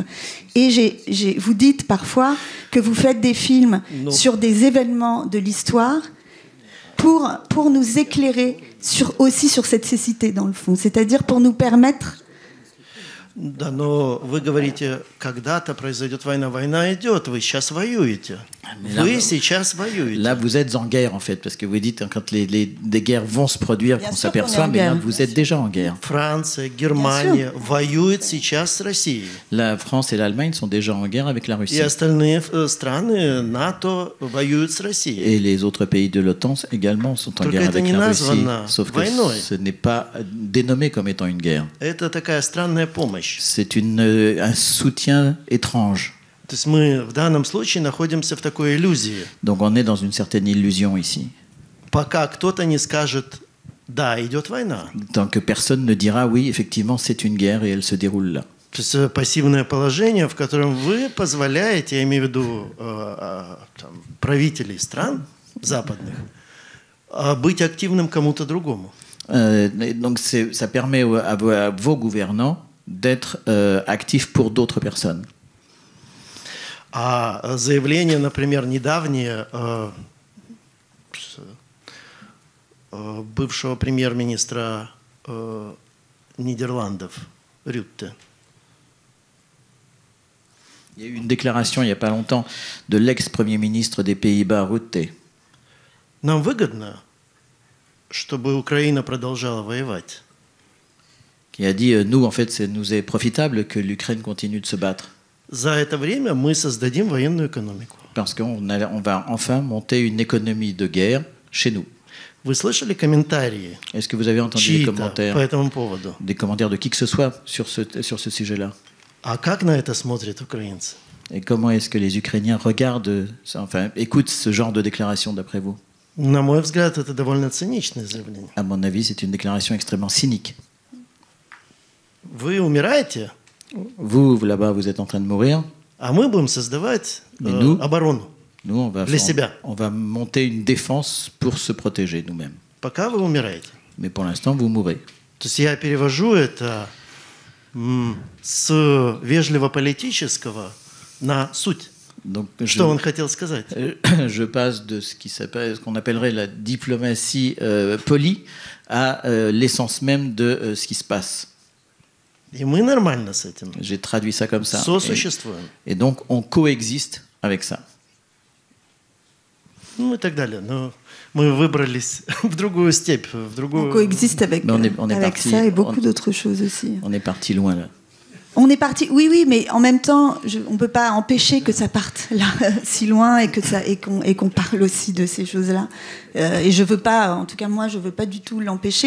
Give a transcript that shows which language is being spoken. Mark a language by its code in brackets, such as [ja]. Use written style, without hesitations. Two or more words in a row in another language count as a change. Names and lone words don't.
[fr] Et vous dites parfois que vous faites des films sur des événements de l'histoire pour nous éclairer aussi sur cette cécité dans le fond, c'est-à-dire pour nous permettre... [ru] Да, но вы говорите, когда-то произойдет война. Война идет, вы сейчас воюете. Вы сейчас воюете. [fr] Là, vous êtes en guerre, en fait, parce que vous dites, quand des guerres vont se produire, qu'on s'aperçoit, mais là, vous êtes déjà en guerre. [ru] Франция, Германия воюют сейчас с Россией. [fr] La France et l'Allemagne sont déjà en guerre avec la Russie. [ru] И остальные страны НАТО воюют с Россией. [fr] Et les autres pays de l'OTAN également sont en guerre avec la Russie. Sauf que ce n'est pas dénommé comme étant une guerre. [ru] Это такая странная помощь. [fr] C'est un soutien étrange. [ru] То есть мы в данном случае находимся в такой иллюзии. [fr] Donc on est dans une certaine illusion ici. [ru] Пока кто-то не скажет, да, идет война. [fr] Tant que personne ne dira, oui, effectivement, c'est une guerre et elle se déroule là. [ru] То есть пассивное положение, в котором вы позволяете, я имею в виду правителей стран западных, быть активным кому-то другому. [fr] Donc ça permet à vos gouvernants d'être actifs pour d'autres personnes. [ru] А заявление, например, недавнее бывшего премьер-министра Нидерландов Рютте. [fr] Il y a eu une déclaration il n'y a pas longtemps de l'ex-premier ministre des Pays-Bas, Rutte. [ru] Нам выгодно, чтобы Украина продолжала воевать. [fr] Qui a dit, nous, en fait, nous est profitable que l'Ukraine continue de se battre. [ru] За это время мы создадим военную экономику. [fr] Parce qu'on va enfin monter une économie de guerre chez nous. [ru] Вы слышали комментарии? [fr] Est-ce que vous avez entendu des commentaires, [ru] по этому поводу? [fr] Des commentaires de qui que ce soit sur ce sujet-là? [ru] А как на это смотрят украинцы? [fr] Et comment est-ce que les Ukrainiens regardent, écoutent ce genre de déclaration d'après vous? [ru] На мой взгляд, это довольно циничное заявление. [fr] À mon avis, c'est une déclaration extrêmement cynique. [ru] Вы умираете? [fr] Vous, là-bas, vous êtes en train de mourir. [ru] А мы будем создавать оборону. [fr] Nous, on va monter une défense pour se protéger nous-mêmes. [ru] Пока вы умираете. [fr] Mais pour l'instant, vous mourrez. [ru] То есть я перевожу это с вежливо-политического на суть. [fr] Donc, [ru] Что он хотел сказать? [fr] Je passe de ce qu'on appellerait la diplomatie polie à l'essence même de ce qui se passe. [ru] И мы нормально с этим. [fr] J'ai traduit ça comme ça. [ru] Сосуществуем. [fr] Et donc, on coexiste avec ça. [ru] Ну и так далее. Но мы выбрались в другую степь, в другую... [fr] On coexiste avec on est avec parti, ça et beaucoup d'autres choses aussi. On est parti loin là. On est parti, oui, mais en même temps, on ne peut pas empêcher que ça parte là, si loin et qu'on parle aussi de ces choses-là. Et je veux pas, en tout cas moi, je veux pas du tout l'empêcher.